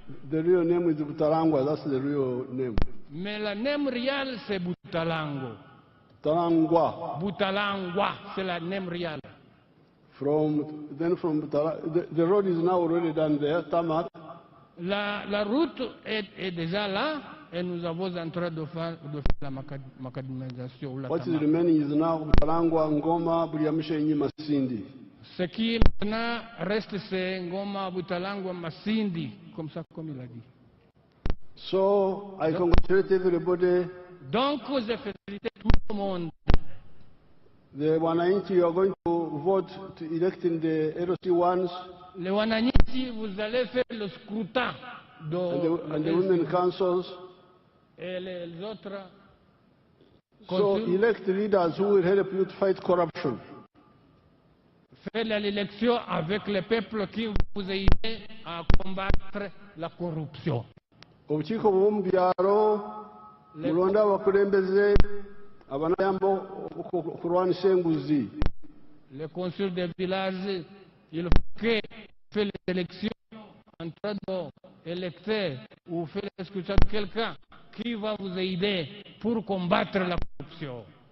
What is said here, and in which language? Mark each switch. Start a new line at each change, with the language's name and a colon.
English: The real name is Butalangwa, that's the real name.
French: Mais la name réelle, c'est Butalango. Butalangwa. Butalangwa, c'est la name réelle.
English: From the road is now already done there, tarmac.
French: La route est déjà là et nous avons en train de faire la macadamisation.
English: What is remaining is now Butalangwa, Ngoma, Buriamshenyi Masindi.
French: Ce qui maintenant reste, c'est Ngoma, Butalangwa, Masindi, comme ça, comme il a dit.
English: So, I congratulate everybody.
French: Donc, j'ai félicité tout le monde.
English: The Wananchi, you are going to vote to elect in the LC1s.
French: Les Wananchi, vous allez faire le scrutin.
English: And the women councils.
French: Et les autres.
English: So, elect leaders who will help you to fight corruption.
French: Faites l'élection avec le peuple qui vous aide à combattre la corruption.
Ganda: Obukiiko bw'omu byalo mulonda abakulembeze abanayamba okulwanisa enguzi.
French: Le conseil des villages, il faut que fait les élections en train d'électer ou faire les scrutins de quelqu'un qui va vous aider pour combattre la corruption.